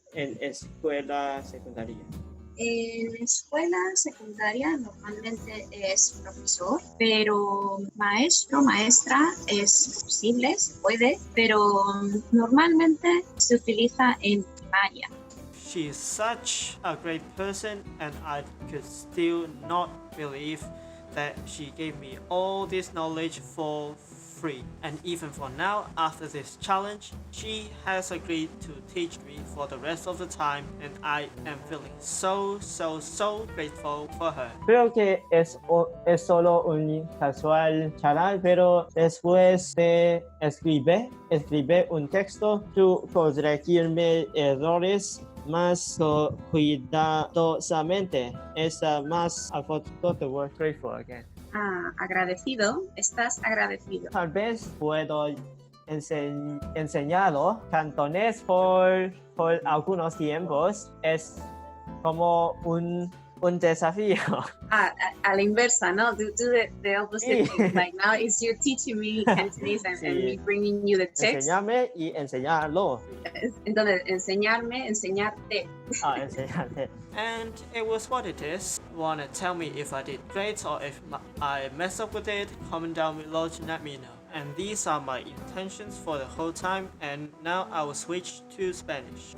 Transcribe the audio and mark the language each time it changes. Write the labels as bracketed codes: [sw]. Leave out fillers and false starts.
[es] en escuela secundaria. En escuela secundaria normalmente es profesor, pero maestro, maestra es posible, se puede, pero normalmente se utiliza en primaria. [en] She is such a great person, and I could still not believe that she gave me all this knowledge for free. And even for now, after this challenge, she has agreed to teach me for the rest of the time, and I am feeling so grateful for her. [es] Creo que es solo un casual charla, pero después de escribir un texto, tú corregirme errores más cuidadosamente. Está más [en] I forgot the word grateful again. [es] Agradecido, estás agradecido. Tal vez puedo enseñarlo cantonés por algunos tiempos. Es como un desafío. A la inversa, ¿no? [en] Do the opposite thing. Like now it's you teaching me Cantonese and me bringing you the text. [es] Enseñarme y enseñarlo. Entonces, enseñarme, enseñarte. Enseñarte. [en] And it was what it is. Wanna tell me if I did great or if I messed up with it? Comment down below to let me know. And these are my intentions for the whole time, and now I will switch to Spanish.